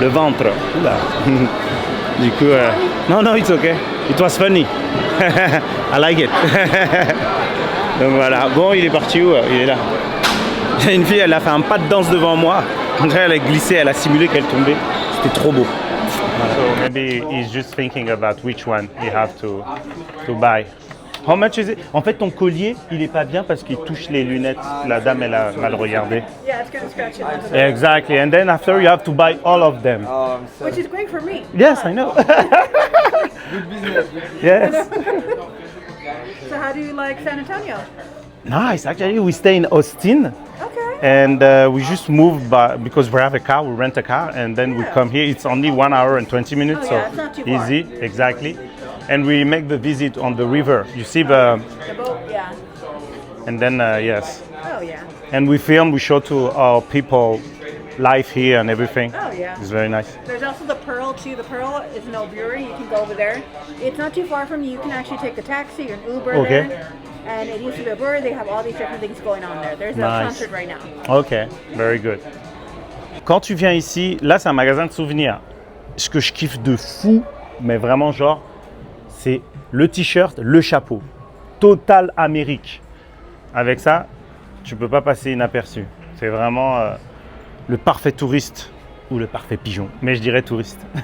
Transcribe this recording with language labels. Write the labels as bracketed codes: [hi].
[fr] Le ventre. Oula. Du coup, non, [en] no, it's okay. It was funny. I like it. [fr] Donc voilà. Bon, il est parti où? Il est là. Il y a une fille, elle a fait un pas de danse devant moi. Après, elle a glissé, elle a simulé qu'elle tombait. C'était trop beau. [en] So maybe he's just thinking about which one he have to buy. How much is it? En fait, ton collier, il est pas bien parce qu'il touche les lunettes. La dame, elle a mal regardé. Yeah, it's gonna scratch it. Exactly. And then after you have to buy all of them. Which is great for me. Yes, I know. Good business. Yes. So how do you like San Antonio? Nice. Actually, we stay in Austin. Okay. And we just moved because we have a car, we rent a car, and then we come here. It's only 1 hour and 20 minutes, Oh, yeah, it's not so too far. easy, exactly. And we make the visit on the river. You see the, The boat, yeah. and then yes. Oh, yeah. And we film, we show to our people life here and everything. Oh, yeah. It's very nice. There's also the Pearl, too. The Pearl is an old brewery. You can go over there. It's not too far from you. You can actually take a taxi or an Uber Okay. there. And it used to be a brewery. They have all these different things going on there. There's a Nice. concert right now. Okay, very good. [fr] Quand tu viens ici, là, c'est un magasin de souvenirs. Ce que je kiffe de fou, mais vraiment genre, c'est le t-shirt, le chapeau. Total Amérique. Avec ça, tu peux pas passer inaperçu. C'est vraiment le parfait touriste ou le parfait pigeon. Mais je dirais touriste.